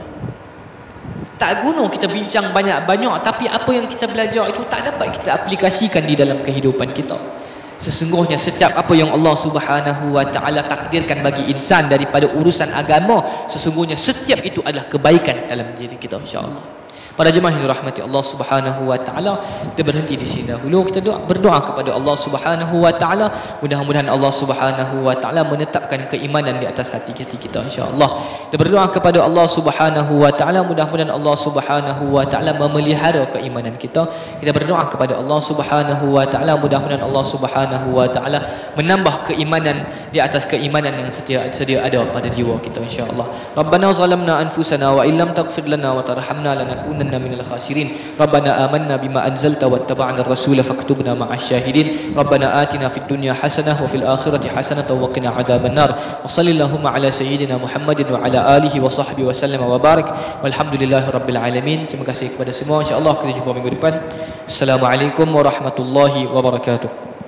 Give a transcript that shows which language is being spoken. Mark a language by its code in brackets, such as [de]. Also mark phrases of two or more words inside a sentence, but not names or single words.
[ms] Tak guna kita bincang banyak-banyak tapi apa yang kita belajar itu tak dapat kita aplikasikan di dalam kehidupan kita. Sesungguhnya setiap apa yang Allah [ar] سبحانه وتعالى [ms] takdirkan bagi insan daripada urusan agama, sesungguhnya setiap itu adalah kebaikan dalam diri kita, [ar] إن شاء الله. [ms] Para jemaah yang dirahmati Allah [ar] سبحانه وتعالى, [ms] kita berhenti di sini dahulu. Kita berdoa kepada Allah [ar] سبحانه وتعالى, [ms] mudah-mudahan Allah [ar] سبحانه وتعالى [ms] menetapkan keimanan di atas hati-hati kita [ar] إن شاء الله. [ms] Kita berdoa kepada Allah [ar] سبحانه وتعالى, [ms] mudah-mudahan Allah [ar] سبحانه وتعالى [ms] memelihara keimanan kita. Kita berdoa kepada Allah [ar] سبحانه وتعالى, [ms] mudah-mudahan Allah [ar] سبحانه وتعالى [ms] menambah keimanan di atas keimanan yang sedia ada pada jiwa kita [ar] إن شاء الله. ربنا ظلمنا أنفسنا وإن لم تغفر لنا وترحمنا لنكونن من الخاسرين. ربنا آمنا بما أنزلت واتبعنا الرسول فاكتبنا مع الشاهدين. ربنا آتنا في الدنيا حسنة وفي الآخرة حسنة وقنا عذاب النار. وصلى الله على سيدنا محمد وعلى آله وصحبه وسلم وبارك. والحمد لله رب العالمين. [ms] Terima kasih kepada semua. [ar] إن شاء الله [ms] kita jumpa minggu depan. [ar] السلام عليكم ورحمة الله وبركاته.